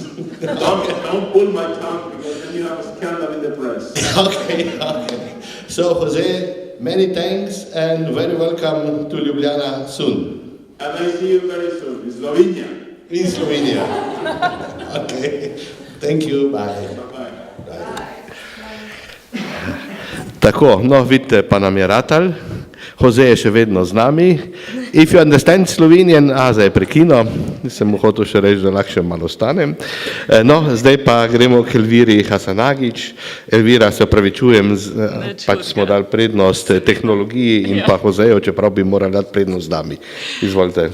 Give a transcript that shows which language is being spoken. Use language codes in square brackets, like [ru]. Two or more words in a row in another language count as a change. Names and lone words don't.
[en] Don't pull my tongue, because then you have a scandal in the press. Okay. So Jose, many thanks and very welcome to Ljubljana soon. And I see you very soon in Slovenia. In Slovenia. Okay. Thank you. Bye. Bye-bye. [sl] Tako, no vidite, pa nam je ratal. Jose je še vedno z nami. [en] If you understand Slovenian, [sl] zdaj je prekinil. nisem mu hotel še reči, da lahko še malo ostanem. No, zdaj pa gremo k Elviri Hasanagić. Elvira, se opravičujem, pač smo dali prednost tehnologiji in pa Joseju, čeprav bi morali dati prednost dami. Izvolite.